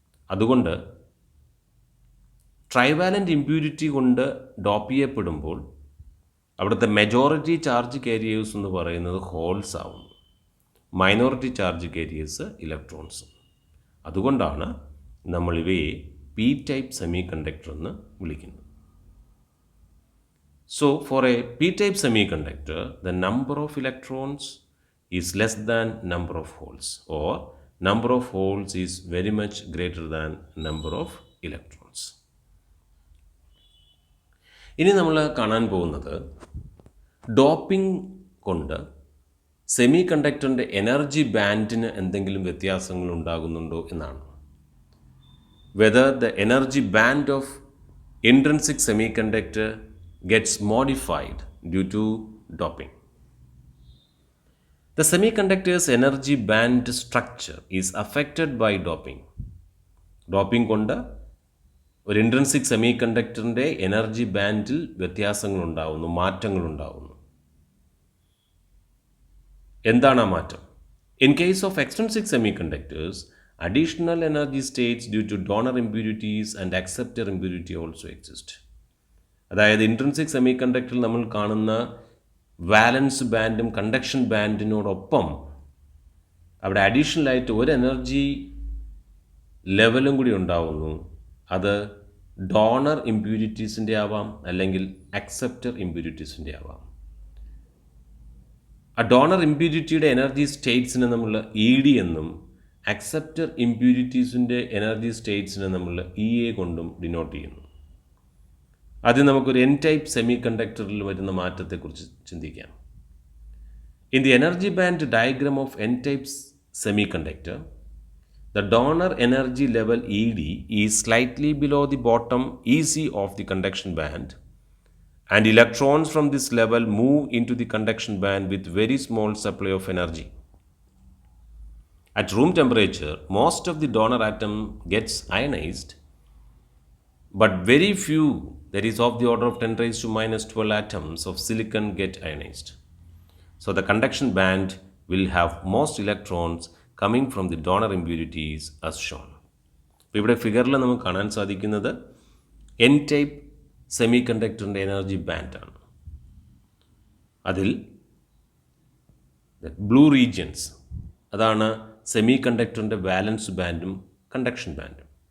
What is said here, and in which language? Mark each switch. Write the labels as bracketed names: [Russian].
[Malayalam] അതുകൊണ്ട് trivalent impurity കൊണ്ട് dope ചെയ്യപ്പെടുമ്പോൾ അവിടുത്തെ മെജോറിറ്റി ചാർജ് കാരിയേഴ്സ് എന്ന് പറയുന്നത് ഹോൾസ് ആവുന്നു, മൈനോറിറ്റി ചാർജ് കാരിയേഴ്സ് ഇലക്ട്രോൺസ്. അതുകൊണ്ടാണ് നമ്മൾ ഇവയെ പി ടൈപ്പ് സെമി കണ്ടക്ടർ എന്ന് വിളിക്കുന്നത്. [English] So for a p-type semiconductor, the number of electrons is less than number of holes, or number of holes is very much greater than number of electrons. [Malayalam] ഇനി നമ്മൾ കാണാൻ പോകുന്നത് doping കൊണ്ട് semi കണ്ടക്ടറിൻ്റെ energy ബാൻഡിന് എന്തെങ്കിലും വ്യത്യാസങ്ങൾ ഉണ്ടാകുന്നുണ്ടോ എന്നാണ്. [English] Whether the energy band of intrinsic semiconductor gets modified due to doping. The semiconductor's energy band structure is affected by doping. [Malayalam] Doping കൊണ്ട് ഒരു ഇൻട്രിൻസിക് സെമി കണ്ടക്ടറിൻ്റെ എനർജി ബാൻഡിൽ വ്യത്യാസങ്ങളുണ്ടാവുന്നു, മാറ്റങ്ങളുണ്ടാവുന്നു. എന്താണ് ആ മാറ്റം? [English] In case of extrinsic semiconductors, additional energy states due to donor impurities and acceptor impurity also exist. [Malayalam] അതായത് intrinsic semi കണ്ടക്ടറിൽ നമ്മൾ കാണുന്ന വാലൻസ് ബാൻഡും conduction ബാൻഡിനോടൊപ്പം അവിടെ അഡീഷണലായിട്ട് ഒരു എനർജി ലെവലും കൂടി ഉണ്ടാവുന്നു. അത് ഡോണർ ഇമ്പ്യൂരിറ്റീസിൻ്റെ ആവാം, അല്ലെങ്കിൽ അക്സെപ്റ്റർ ഇമ്പ്യൂരിറ്റീസിൻ്റെ ആവാം. ആ ഡോണർ ഇമ്പ്യൂരിറ്റിയുടെ എനർജി സ്റ്റേറ്റ്സിനെ നമ്മൾ ED എന്നും അക്സെപ്റ്റർ ഇമ്പ്യൂരിറ്റീസിൻ്റെ എനർജി സ്റ്റേറ്റ്സിനെ നമ്മൾ EA കൊണ്ടും ഡിനോട്ട് ചെയ്യുന്നു. ആദ്യം നമുക്കൊരു എൻ ടൈപ്പ് സെമി കണ്ടക്ടറിൽ വരുന്ന മാറ്റത്തെക്കുറിച്ച് ചിന്തിക്കാം. [English] In the energy band diagram of n type semiconductor, the donor energy level ED is slightly below the bottom EC of the conduction band, and electrons from this level move into the conduction band with very small supply of energy. At room temperature, most of the donor atom gets ionized, but very few, that is of the order of 10 raised to minus 12 atoms of silicon get ionized. So the conduction band will have most electrons coming from the donor impurities as shown. [Malayalam] ഇപ്പോൾ ഇവിടെ ഫിഗറിൽ നമുക്ക് കാണാൻ സാധിക്കുന്നത് N type semi കണ്ടക്ടറിൻ്റെ energy ബാൻഡാണ്. അതിൽ blue regions, അതാണ് semi കണ്ടക്ടറിൻ്റെ വാലൻസ് ബാൻഡും conduction ബാൻഡും.